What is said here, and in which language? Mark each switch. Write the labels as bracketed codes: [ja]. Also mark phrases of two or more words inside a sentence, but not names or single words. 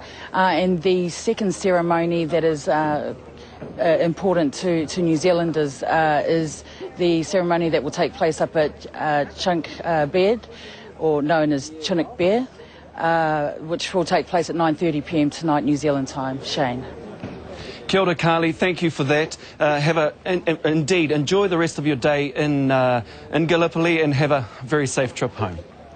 [en] And the second ceremony that is important to New Zealanders is the ceremony that will take place up at Chunk Bed, or known as Chinook Bear, which will take place at 9:30 p.m. tonight New Zealand time. Shane. [mi] Kia ora, Karley, [en] thank you for that. Indeed, enjoy the rest of your day in Gallipoli and have a very safe trip home.